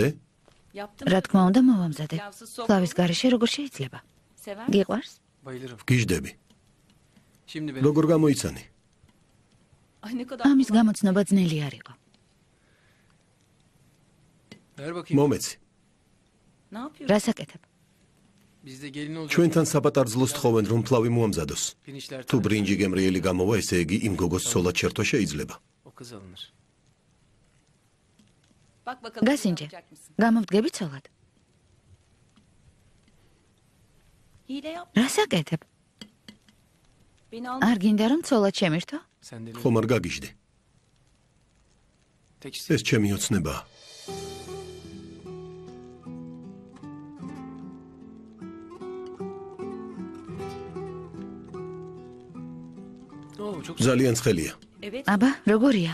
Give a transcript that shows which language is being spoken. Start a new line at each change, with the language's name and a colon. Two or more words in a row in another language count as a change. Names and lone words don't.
Georgian: რა თქმა უნდა, მოვამზადე. ფლავის გარეშე როგორ შეიძლება? გიყვარს?
Turkish: Bayılırım.
Georgian: გიждები.
Turkish: Şimdi benim.
Georgian: როგორ გამოიცანი? ამის გამოცნობა ძნელი არ იყო.
Turkish: Ver bakayım.
Georgian: მომეცი. რას აკეთებ?
Turkish: Bizde gelin olacak.
Georgian: ჩვენთან საპატარძლოს თხოვენ რომ ფლავი მოამზადოს.
Turkish: Pirinçler
Georgian: თუ ბრინჯი გემრიელი გამოვა, ესე იგი იმ გოგოს ცოლად შერთვა შეიძლება.
Turkish: O kız alınır.
Georgian: გასინჯე. გამოვდგები ცოლად? რას აკეთებ? არ გინდა რომ ცოლად შემირთო?
Turkish: Sen de
Georgian: ხომ არ გაგიჟდი?
Turkish: tek
Georgian: ეს ჩემი ოცნებაა.
Turkish: Oo, çok
Georgian: ძალიან ცხელია. აბა, როგორია?